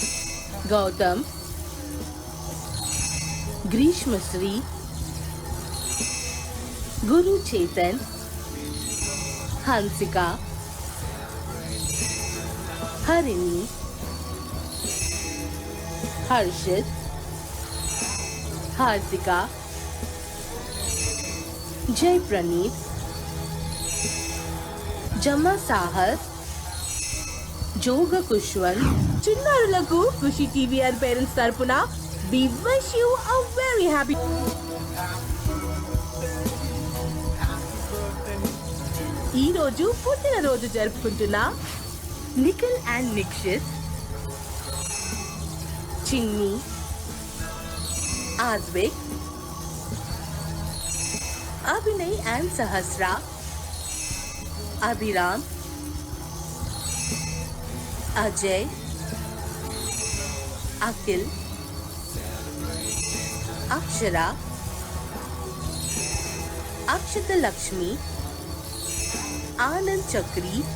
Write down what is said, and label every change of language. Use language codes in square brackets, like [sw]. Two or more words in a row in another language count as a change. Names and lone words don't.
[te] गौतम, ग्रीष्मश्री, गुरु चेतन, हंसिका, हरिणी, हर्षित, हार्दिका, जय प्रणीत, जमा साहस, జోగ కుష్వన్. చిన్నారులకు ఖుషి టీవీఆర్ పేరెంట్స్ తరపున [en] we wish you a very happy. [te] ఈ రోజు పుట్టినరోజు జరుపుకుంటున్న నిఖిల్ అండ్ నిక్షిత్, చిన్ని, ఆజ్విక్, అభినయ్ అండ్ సహస్ర, అభిరామ్, अजय, अखिल, अक्षरा, अक्षत लक्ष्मी, आनंद चक्री,